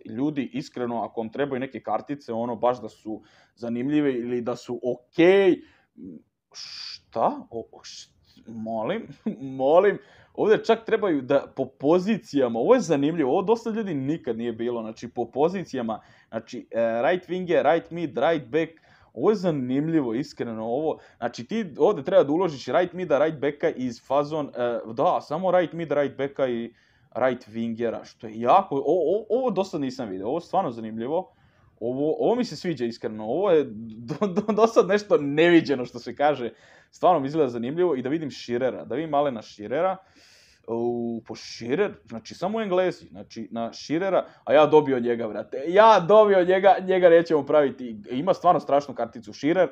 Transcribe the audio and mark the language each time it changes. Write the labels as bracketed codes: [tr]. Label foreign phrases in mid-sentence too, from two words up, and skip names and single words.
[bs] Ljudi, iskreno, ako vam trebaju neke kartice, ono, baš da su zanimljive ili da su okej. Šta? Molim. Ovdje čak trebaju da po pozicijama, ovo je zanimljivo, ovo dosta ljudi nikad nije bilo, znači po pozicijama, znači [en] right winger, right mid, right back, [bs] ovo je zanimljivo, iskreno, ovo, znači ti ovdje treba da uložiš [en] right mida, right backa [bs] iz fazon, da, samo [en] right mida, right [bs] backa i [en] right wingera, [bs] što je jako, ovo dosta nisam vidio, ovo je stvarno zanimljivo, ovo mi se sviđa iskreno, ovo je dosad nešto neviđeno što se kaže, stvarno mi izgleda zanimljivo i da vidim Shearera, da vidim Alena Shearera, po Shearer, znači samo Englezi, znači na Shearera, a ja dobio njega, brate, njega nećemo praviti, ima stvarno strašnu karticu Shearer,